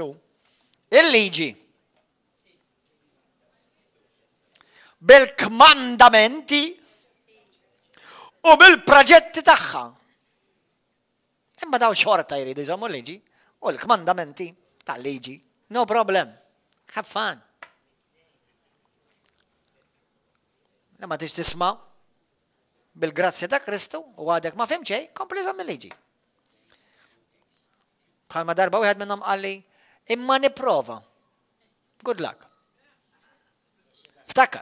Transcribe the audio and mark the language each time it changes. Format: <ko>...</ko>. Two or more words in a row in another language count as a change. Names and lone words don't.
<mt>Il-liġi. Bil-kmandamenti u bil-proġetti tagħha. Imma daw xorta jridu jżommu l-liġi u l-kmandamenti tal-liġi.</mt> <en>No problem. Have fun.</en> <mt>Imma tix tisma' bil-grazzja ta' Kristu u għadek ma fim xejn, kompli jżomm il-liġi. Bħalma darba wieħed minnhom qalli imma nipprova.</mt> <en>Good luck. Ftakar.</en>